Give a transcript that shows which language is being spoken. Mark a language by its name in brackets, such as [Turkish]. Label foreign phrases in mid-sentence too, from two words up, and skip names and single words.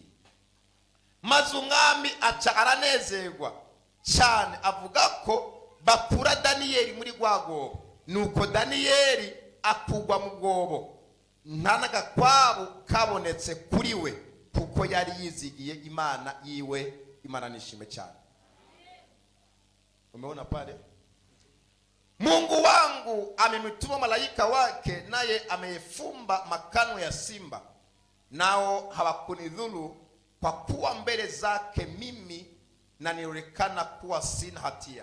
[Rundi] Maze umwami aca aranezerwa cyane, avuga ko bakura Daniyeli muri rwagobo, nuko Daniyeli akugwa mu bwobo, nta n'agakwabo kabonetse kuri we, kuko yari yizigiye Imana yiwe. Imana nishime cyane. [Swahili] Umeona pale, Mungu wangu amemtuma malaika wake, naye amefumba makano ya simba, nao hawakunidhuru, kwa kuwa mbele zake mimi na nionekana kuwa sina hatia.